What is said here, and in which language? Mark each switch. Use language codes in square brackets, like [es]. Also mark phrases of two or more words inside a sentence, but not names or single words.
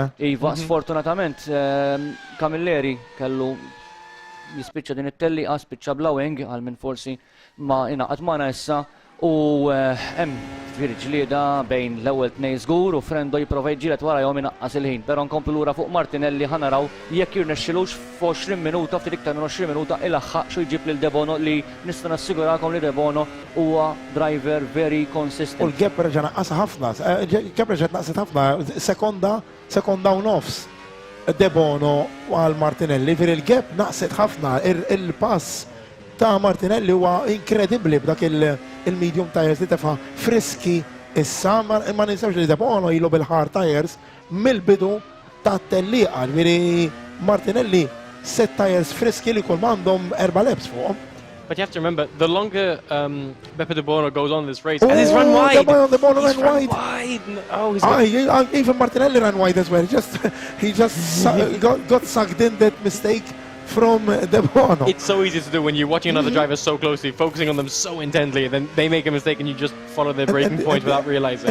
[mt] Iva, sfortunatament Camilleri kellu jispiċċa din it-telliqa, spiċċa blowing għal minn forsi ma ingħaqad magħna issa u hemm ġlieda bejn l-ewwel tnejn żgur u Frendo jipprova jġielet wara jom inaqqas il-ħin, però nkomplu lura fuq Martinelli ħanaraw jekk jirnexxilux f'20 minuta ftit iktar minn 20 minuta ilaħħaq xi jġib lil De Bono li nista' nassigurakom li De Bono huwa [en] driver very consistent. [mt] U l-gap reġa' naqqas ħafna, gap reġa' naqset ħafna, sekonda u nofs. De Bono għal Martinelli, fir il-gap naqset ħafna, il-pass ta' Martinelli huwa inkredibbli b'dak il- [en] medium tires [mt] li tefa' friski issa, ma ninsewx li De Bono ilu bil- [en] hard tires [mt] mill-bidu ta' telliqa, veri Martinelli [en] set tires [mt] friski li kull mandom 4 laps fuqhom. [en] But you have to remember, the longer Beppe De Bono goes on this race, and he's run wide. De Bono ran wide. Oh, even Martinelli ran wide as well. He just got sucked in that mistake from De Bono. It's so easy to do when you're watching another driver so closely, focusing on them so intently, and then they make a mistake and you just follow their braking point without realizing.